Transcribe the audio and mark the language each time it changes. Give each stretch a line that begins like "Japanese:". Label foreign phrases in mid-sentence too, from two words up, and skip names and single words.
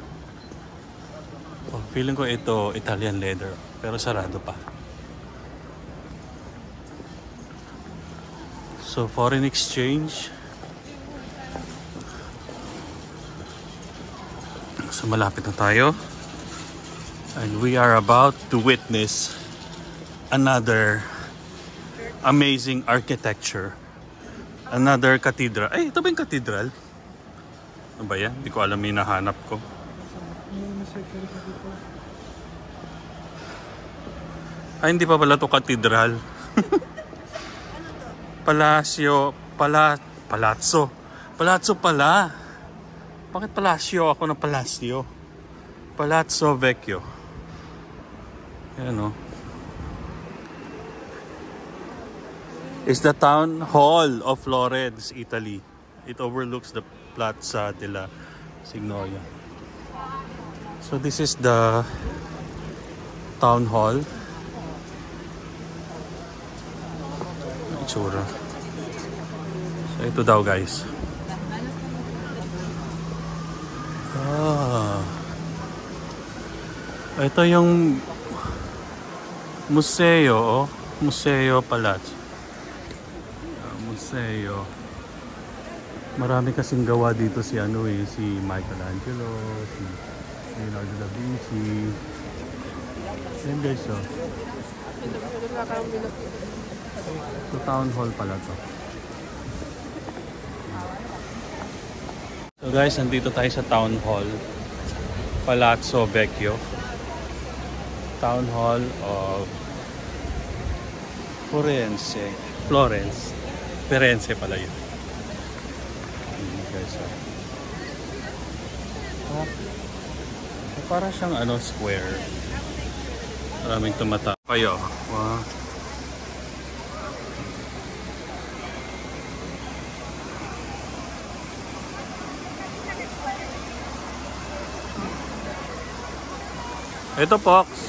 Filipino: Oh, feeling ko ito
English: Italian leather.
Filipino: Pero sarado pa. So
English: foreign exchange.
Filipino: So malapit na tayo.
English: And we are about to witness another amazing architecture. Another cathedral.
Filipino: Ay, ito ba yung cathedral? Ano ba yan? Hindi ko alam yung nahanap ko. Ay, hindi pa pala ito cathedral. Palazzo pala. Bakit Palacio ako ng Palacio? Palazzo Vecchio. Ayan o.
English: It's the town hall of Florence, Italy. It overlooks the Piazza della Signoria. So this is the town hall.
Filipino: Itsura. So ito daw guys. Ito yung museo, oh. Museo Palazzo. Museo. Marami kasing gawa dito si si Michelangelo, si Leonardo da Vinci. Yan guys, oh. So
English: town hall
Filipino: pala to. So guys, nandito tayo sa
English: town hall,
Filipino: Palazzo Vecchio.
English: Town hall of Florence.
Filipino: Firenze pala yun. Guys, so. Para siyang square. Maraming tumata. Kayo. Wow. Ito, Fox.